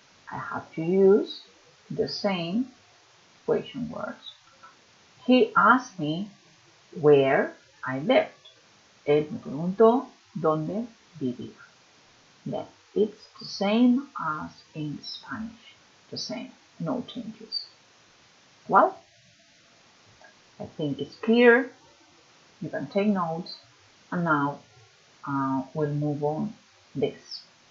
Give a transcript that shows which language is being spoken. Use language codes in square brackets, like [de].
[en] I have to use the same question words. He asked me where I lived. [es] Él me preguntó dónde vivía. [en] Then it's the same as in Spanish. The same, no changes. Well, I think it's clear. You can take notes. And now we'll move on this.